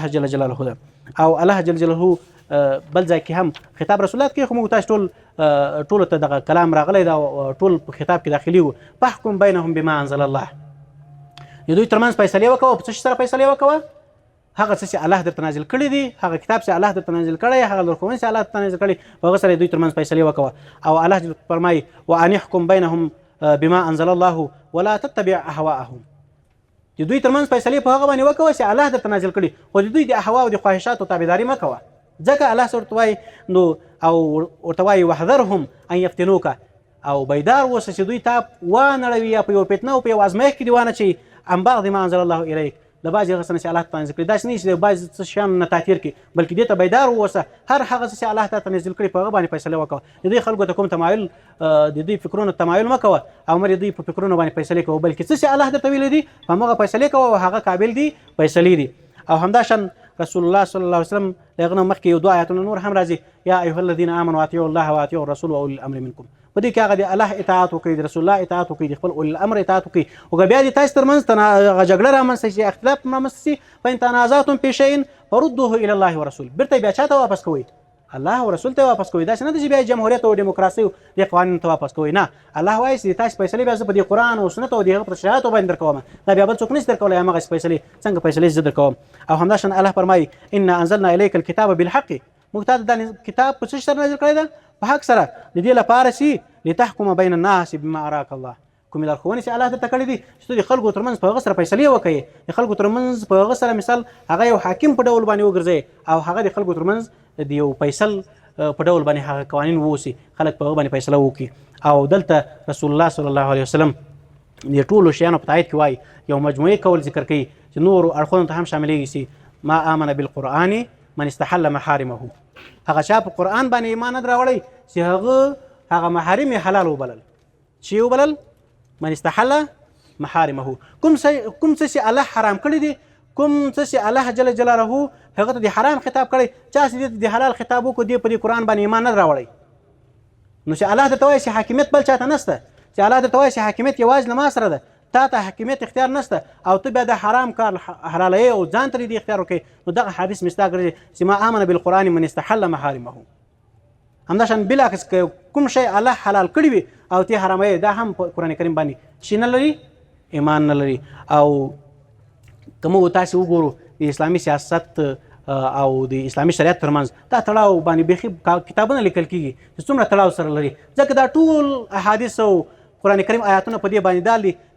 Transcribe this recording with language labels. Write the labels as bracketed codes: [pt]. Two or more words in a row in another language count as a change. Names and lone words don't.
[ps] الله [ar] جل جلاله [ps] ده، او الله [ar] جل جلاله [ps] بل ځای کې هم خطاب رسول الله کې خو موږ تاسو ټولو ته دغه کلام راغلی دا ټول په خطاب کې داخلي وو [ar] فاحکم بینهم بما انزل الله [ps] د دوی ترمنځ فیصلې وکوه په څه شي سره فیصلې وکوه هغه څه چې الله درته نازل کړي دي هغه کتاب چې الله درته نازل کړی هغه لارښوونې چې الله درته نازل کړي په هغه سره دوی ترمنځ فیصلې وکوه او الله فرمایي [ar] وان احکم بینهم بما انزل الله ولا تتبع اهواءهم [ps] د دوی ترمنځ فیصلې په هغه باندې وکوه چې الله درته نازل کړي خو د دوی د اهوا او د خواهشاتو تابعداري مه کوه ځکه الله ورته وایي نو او ورته وایي [ar] وحذرهم ان یفتنوک [ps] او بیدار اوسه چې دوی تا وانړوي یا په یو فتنه او په یو ازمایښت کې دې وانچوي [ar] عن بعض ما انزل الله الیک [ps] د بعضې هغه څه نه چې الله ته نازل کړي داسې نه چې د بعضې څه شیانو نه تاثیر کړي بلکې دې ته بیدار واوسه هر هغه څه چې الله ته نازل کړي په هغه باندې فیصله وکړه د دې خلکو ته کوم تمایل د دوی فکرونو تمایل مه کوه او مه د دوی په فکرونو باندې فیصلې کوه بلکې څه چې الله درته ویلي دي په همغه فیصلې کوه او هغه قابل دي فیصلې دي او همداشان رسول الله [ar] صلی الله علیه وسلم [ps] د هغه نه مخکې یو دوه آیاتونه نور هم راځي [ar] یا ایها الذین آمنوا اطیعوا الله واطیعوا الرسول واولی الامر منکم [ps] په دې کې هغه د الله اطاعت وکړي د رسول الله اطاعت وکړي د خپل اولي الامر اطاعت وکړي او که بیا د تاسو ترمنځ جګړه رامنځته شي اختلاف رامنځته شي [ar] فإن تنازعتم في شيء فردوه الى الله ورسول [ps] بیرته بیا چا ته واپس کوئ الله او رسول ته واپس کوئ داسې نه ده چې بیا جمهوریت او دیموکراسي او د قوانینو ته واپس کوئ نه الله وایي چې تاسو فیصلې بیا زه په دې قرآن او سنت او د هغه په تشریعاتو باندې درکوم دا بیا بل څوک نشي درکولی همغسې فیصلې څنګه فیصلې زه درکوم او همداشان الله فرمایي [ar] انا انزلنا الیک الکتاب بالحق [ps] موږ تا ته دا کتاب په څه سره نازل کړی ده په حق سره د دې لپاره چې [ar] لتحکم بین الناس بما اراک الله [ps] کومې لارښوونې چې الله درته کړي دي چې ته د خلکو ترمنځ په هغه سره فیصلې وکړې د خلکو ترمنځ په هغه سره مثال هغه یو حاکم په ډول باندې وګرځوې او هغه د خلکو ترمنځ د یو فیصل په ډول باندې هغه قوانین ووسي خلک په هغه باندې فیصله وکړي او دلته رسول الله [ar] صلی الله علیه وسلم [ps] د ټولو شیانو په تایید کې وایي یو مجموعي قول ذکر کوي چې نورو اړخونو ته هم شاملېږي چې [ar] ما آمن بالقرآن من استحل محارمه [ps] هغه چا په قرآن باندې ایمان نه راوړی چې هغه محارم یې حلال وبلل چې وبلل [ar] من استحل محارمه [ps] کوم څه چې الله حرام کړي دي کوم څه چې الله [ar] جل جلاله [ps] هغه ته د حرام خطاب کړی چا چې د حلال خطاب وکړو دی په دې قرآن باندې ایمان نه راوړی نو چې الله درته وایي چې حاکمیت بل چاته نشته چې الله درته وایي چې حاکمیت یوازې له ما سره ده تا ته حاکمیت اختیار نشته او ته بیا د حرام کار حلالوي او ځان ته دې اختیار وکړي نو دغه حدیث مصداق ګرځي چې [ar] ما آمن بالقرآن من استحل محارمه [ps] همداشان بالعکس کوم شی الله حلال کړی وي او ته حراموي دا هم په قرآن کریم باندې شي نه لري ایمان نه لري او که موږ تاسې وګورو د اسلامي سیاست او د اسلامي شریعت ترمنځ دا تړاو باندې بیخي کتابونه لیکل کېږي چې څومره تړاو سره لري ځکه دا ټول احادیث او قرآن کریم آیاتونه په دې باندې دال دي چې